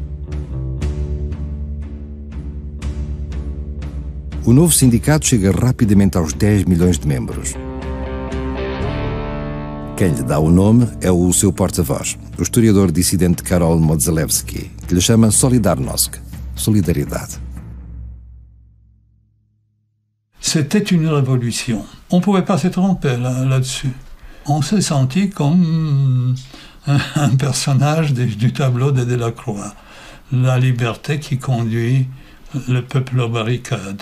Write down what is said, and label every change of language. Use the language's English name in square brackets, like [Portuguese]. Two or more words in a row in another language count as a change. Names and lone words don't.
[Portuguese] O novo sindicato chega rapidamente aos 10 milhões de membros. Quem lhe dá o nome é o seu porta-voz, o historiador dissidente Karol Modzelewski, que lhe chama Solidarnosc, solidariedade. [French] C'était une révolution. On ne pouvait pas se tromper là-dessus. On s'est senti comme un personnage du tableau de Delacroix. La liberté qui conduit le peuple aux barricades.